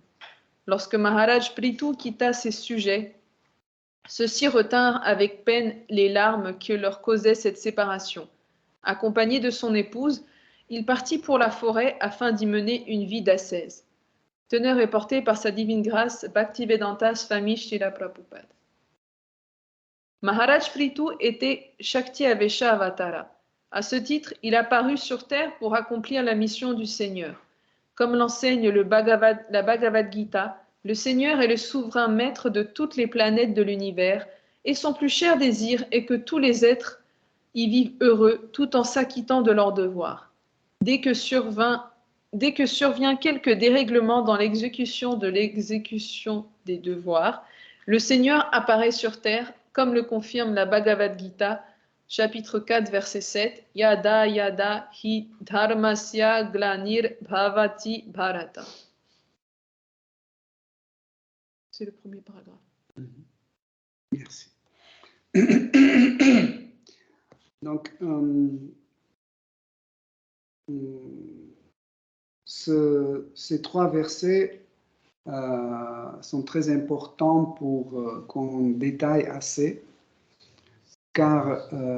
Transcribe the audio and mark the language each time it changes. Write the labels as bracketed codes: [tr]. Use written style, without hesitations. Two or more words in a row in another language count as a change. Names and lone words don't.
[fr] Lorsque Maharaj Prithu quitta ses sujets, ceux-ci retinrent avec peine les larmes que leur causait cette séparation. Accompagné de son épouse, il partit pour la forêt afin d'y mener une vie d'ascèse. Teneur est portée par sa divine grâce Bhaktivedanta Swami Srila Prabhupada. Maharaj Prithu était Shakti Avesha Avatara. À ce titre, il apparut sur terre pour accomplir la mission du Seigneur. Comme l'enseigne la Bhagavad Gita, le Seigneur est le souverain maître de toutes les planètes de l'univers et son plus cher désir est que tous les êtres y vivent heureux tout en s'acquittant de leurs devoirs. Dès que survient quelque dérèglement dans l'exécution des devoirs, le Seigneur apparaît sur terre, comme le confirme la Bhagavad Gita, chapitre 4, verset 7. [sa] यदा यदा हि धर्मस्य ग्लानिर् भवति भारत. [fr] C'est le premier paragraphe. Merci. Donc, ces trois versets sont très importants pour qu'on détaille assez, car